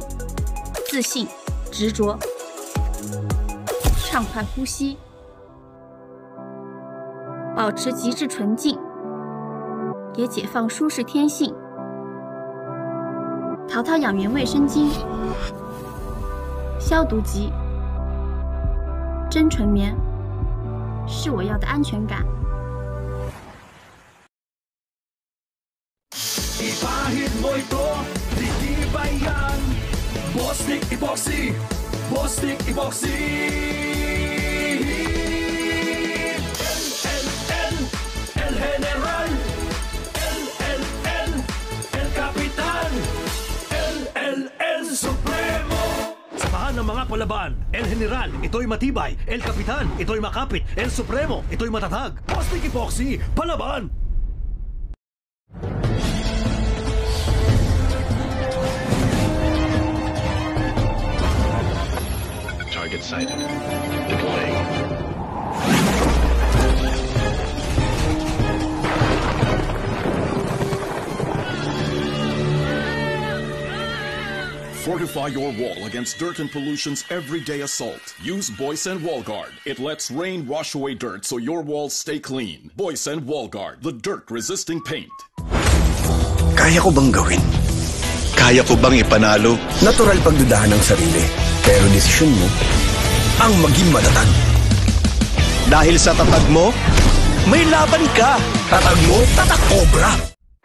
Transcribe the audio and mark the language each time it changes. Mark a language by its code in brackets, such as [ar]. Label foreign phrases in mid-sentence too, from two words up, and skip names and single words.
[zh] 自信、执着，畅快呼吸，保持极致纯净，也解放舒适天性。淘淘养元卫生巾，消毒级，真纯棉，是我要的安全感。 [tl] Ipahid mo ito, titibay yan. Bostik Epoxy, Bostik Epoxy. LLL, El General, LLL, El Capitan, LLL Supremo. Samahan ng mga palaban, El General, ito'y matibay, El Capitan, ito'y makapit, El Supremo, ito'y matatag. Bostik Epoxy, palaban! [en] Target sighted. Deploying. Fortify your wall against dirt and pollution's everyday assault. Use Boysen Wall Guard. It lets rain wash away dirt so your walls stay clean. Boysen Wall Guard, the dirt-resisting paint. [tl] Kaya ko bang gawin? Kaya ko bang ipanalo? Natural pagdudahan ng sarili. Pero desisyon mo ang maging matatag. Dahil sa tatag mo, may laban ka. Tatag mo, tatak Cobra.